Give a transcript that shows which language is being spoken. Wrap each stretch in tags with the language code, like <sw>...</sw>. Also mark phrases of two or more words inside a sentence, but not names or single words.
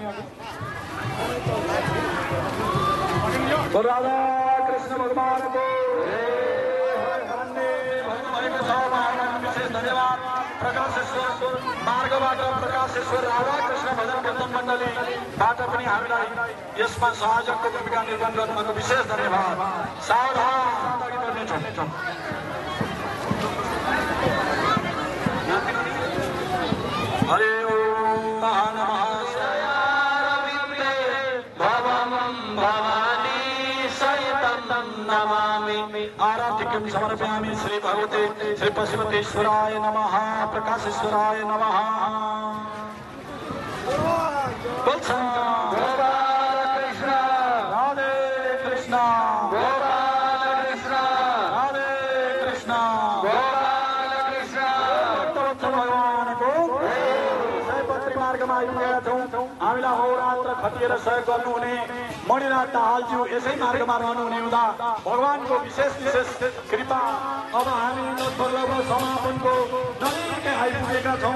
<ne>राधा कृष्ण भगवानको भन्नुभएको छ। उहाँलाई विशेष धन्यवाद। प्रकाशेश्वर मार्गबाट प्रकाशेश्वर राधा कृष्ण भजन कीर्तन मण्डलीबाट पनि हामीलाई यसमा सहयोगको भूमिका निर्वाह गर्नुभएको विशेष धन्यवाद। सावधान अगाडि बढ्नेछौँ।</ne> <sa>हरे ओम नमः शिवाय भवं भवानी सहितं नमामि। आराधिकं समर्पयामि श्री भगवते श्री पशुपतीश्वराय नमः, प्रकाशेश्वराय नमः।</sa> <ne>बोल गोपाल कृष्ण राधे कृष्ण गोपाल कृष्ण राधे कृष्ण गोपाल कृष्ण। भगवानको मार्गमा आइपुगेका छौँ। हामीलाई अहोरात्र खटिएर सहयोग गर्नुहुने मणिनाथ दाहालज्यू यसै मार्गमा रहनुहुने हुँदा भगवानको विशेष कृपा अब हामी लगभग समापनको नजिकै आइपुगेका छौँ।</ne>